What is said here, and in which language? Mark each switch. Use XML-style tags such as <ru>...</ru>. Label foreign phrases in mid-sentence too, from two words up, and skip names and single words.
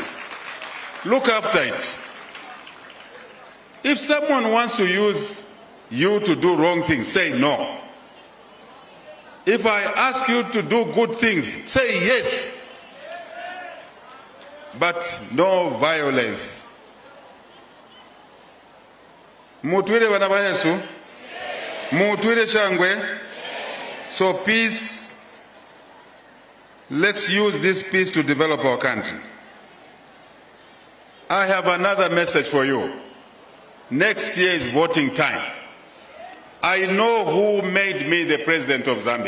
<en>Look after it. If someone wants to use you to do wrong things, say no. If I ask you to do good things, say yes. But no violence.</en> <bem>Mutwire bana ba Yesu? Mutwire shangwe?</bem> <en>So peace, let's use this peace to develop our country. I have another message for you. Next year is voting time. I know who made me the president of Zambia.</en>